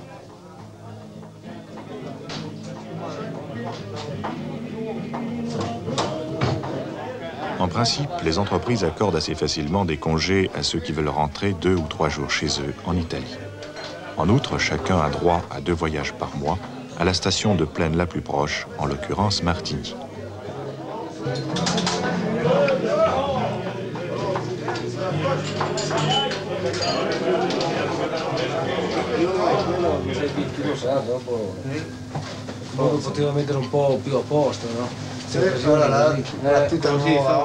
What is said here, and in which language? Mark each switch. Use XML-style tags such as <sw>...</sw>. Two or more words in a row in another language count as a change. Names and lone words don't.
<fr>En principe, les entreprises accordent assez facilement des congés à ceux qui veulent rentrer 2 ou 3 jours chez eux en Italie. En outre, chacun a droit à 2 voyages par mois à la station de plaine la plus proche, en l'occurrence Martigny.</fr> <it>Poteva mettere un po' più a posto, no? Ora la partita nuova.</it>